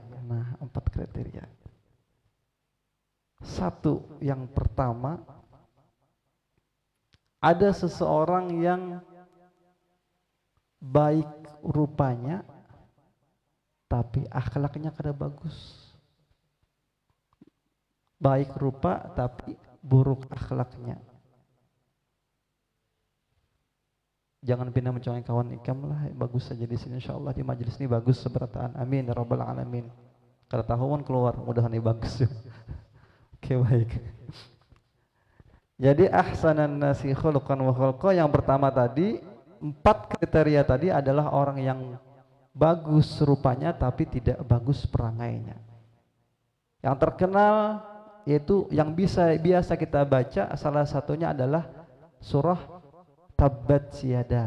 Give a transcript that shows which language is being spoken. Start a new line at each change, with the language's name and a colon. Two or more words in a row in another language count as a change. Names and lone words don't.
Indonesian: Nah, 4 kriteria. Satu, yang pertama, ada seseorang yang baik rupanya tapi akhlaknya kada bagus. Baik rupa tapi buruk akhlaknya.
Banjar: Jangan pindah mencari kawan ikam lah, bagus saja di sini insyaallah, di majelis ini bagus seberataan.
Arabic: آمين يا رب العالمين.
Banjar: Kalau tahuan keluar, mudahan ini bagus.
Indonesian: Oke, baik. Jadi
Arabic: أحسن الناس خلقا وخلقا,
Indonesian: yang pertama tadi, 4 kriteria tadi adalah orang yang bagus rupanya tapi tidak bagus perangainya. Yang terkenal yaitu yang biasa kita baca, salah satunya adalah surah Tabbat Yada.